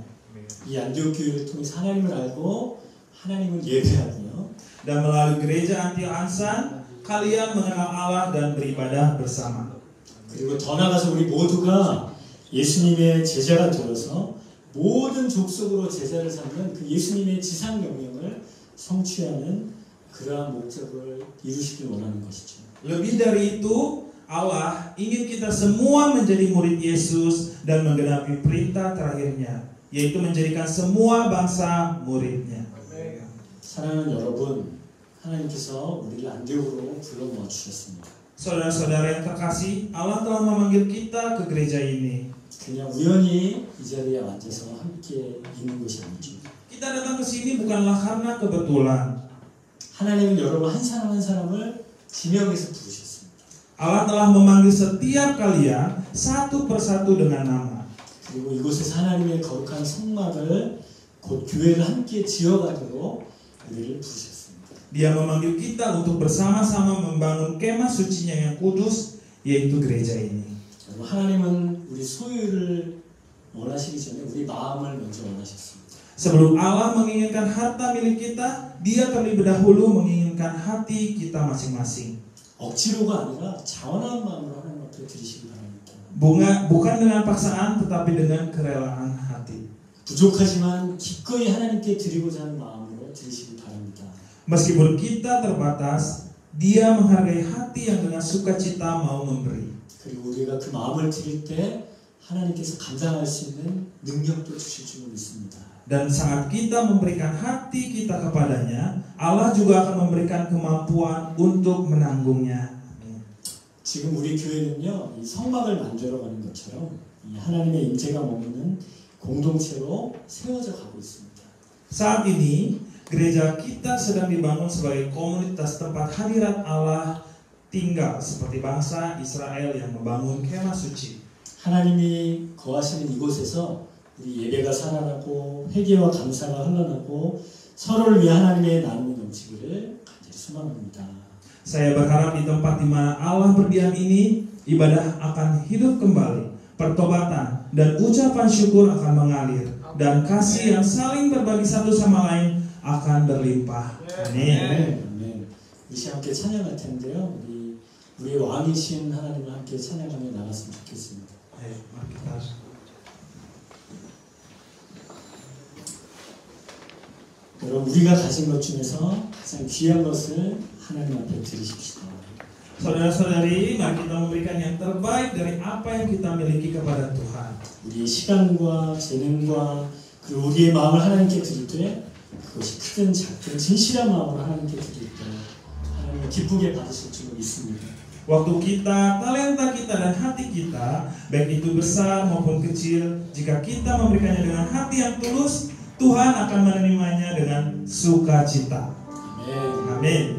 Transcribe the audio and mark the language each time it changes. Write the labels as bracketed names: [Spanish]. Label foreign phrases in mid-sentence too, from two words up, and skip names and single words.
[Korean] 이 안디옥 교회를 통해서 하나님을 알고 하나님을 예배하고요. [Indonesian] Dan melalui gereja Antioch Ansan kalian mengenal Allah dan beribadah bersama. [Korean] 그리고 더 나아가서 우리 모두가 예수님의 제자가 되어서 모든 족속으로 제자를 삼는 그 예수님의 지상 명령을 성취하는 그러한 목적을 이루시길 원하는 것이죠. [Indonesian] Lebih dari itu, Allah ingin kita semua menjadi murid Yesus dan menggenapi perintah terakhirnya, yaitu menjadikan semua bangsa muridnya. [Korean] 사랑하는 여러분, 하나님께서 우리를 안디옥으로 불러 모아 주셨습니다. [Indonesian] Saudara-saudara yang terkasih, Allah telah memanggil kita ke gereja ini. [Korean] 그냥 우연히 이 자리에 앉아서 함께 있는 것이 아니죠. [Indonesian] Kita datang ke sini bukanlah karena kebetulan. [Korean] 하나님은 여러분 한 사람 한 사람을 지명해서 부르셨습니다. [Indonesian] Allah telah memanggil setiap kalian satu persatu dengan nama. [Korean] 그리고 이곳에서 하나님의 거룩한 성막을 곧 교회를 함께 지어가도록 우리를 부르셨습니다. [Indonesian] Dia memanggil kita untuk bersama-sama membangun kemah sucinya yang kudus, yaitu gereja ini. [Korean] 하나님은 우리 소유를 원하시기 전에 우리 마음을 먼저 원하셨습니다. [Indonesian] Sebelum Allah menginginkan harta milik kita, Dia terlebih dahulu menginginkan hati kita masing-masing. [Korean] 억지로가 아니라 자원한 마음으로 하나님 앞에 드리시기 바랍니다. [Indonesian] Bukan dengan paksaan, tetapi dengan kerelaan hati. [Korean] 부족하지만 기꺼이 하나님께 드리고자 하는 마음으로 드리시기 바랍니다. [Indonesian] Meskipun kita terbatas, Dia menghargai hati yang dengan sukacita mau memberi. [Korean] 그리고 우리가 그 마음을 드릴 때 하나님께서 감당할 수 있는 능력도 주실 줄 믿습니다. [Indonesian] Dan saat kita memberikan hati kita kepadanya, Allah juga akan memberikan kemampuan untuk menanggungnya. [Korean] 지금 우리 교회는요, 이 성막을 만들어가는 것처럼 이 하나님의 임재가 머무는 공동체로 세워져 가고 있습니다. [Indonesian] Saat ini, gereja kita sedang dibangun sebagai komunitas tempat hadirat Allah tinggal seperti bangsa Israel yang membangun kemah suci. [Korean] 하나님이 거하시는 이곳에서 우리 예배가 살아나고 회개와 감사가 흘러나고 서로를 위해 하나님의 나눔이 넘치기를 간절히 소망합니다. [Indonesian] Saya berharap di tempat di mana Allah berdiam ini, ibadah akan hidup kembali, pertobatan dan ucapan syukur akan mengalir, dan kasih yang saling berbagi satu sama lain akan berlimpah. Amin. [Korean] 아멘. 우리 함께 찬양할 텐데요. 우리 왕이신 하나님을 함께 찬양하며 나갔으면 좋겠습니다. 여러분, 우리가 가진 것 중에서 가장 귀한 것을 하나님 앞에 드리십시오. [Indonesian] Saudara-saudari, mari kita memberikan yang terbaik dari apa yang kita miliki kepada Tuhan. [Korean] 우리의 시간과 재능과 그리고 우리의 마음을 하나님께 드릴 때 그것이 크든 작든 진실한 마음으로 하나님께 드릴 때 하나님을 기쁘게 받으실 줄 믿습니다. [Indonesian] Waktu kita, talenta kita, dan hati kita, baik itu besar maupun kecil, jika kita memberikannya dengan hati yang tulus, Tuhan akan menerimanya dengan sukacita. Amin.